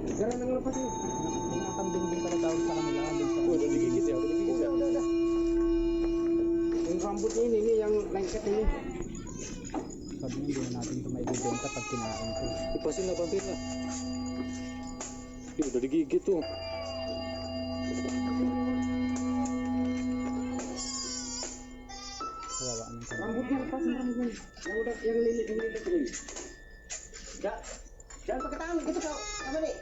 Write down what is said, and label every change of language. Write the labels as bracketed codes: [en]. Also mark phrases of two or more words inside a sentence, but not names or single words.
[id] Jangan ngelepasin. [tl] Yung mga kambing din pala tawag sa kanila. [id] Udah digigit ya. Udah. Yang rambutnya ini yang lengket ini. [tl] Sabi niya, hindi na natin ito maibibenta pag kinain ko. [id] Lepasin lah, bantuin lah. Ih, udah digigit tuh. [tl] Kawawa ng kambing. [id] Rambutnya lepasin rambutnya. Yang udah yang lilit ini. Jangan pakai tangan gitu kau. Apa nih?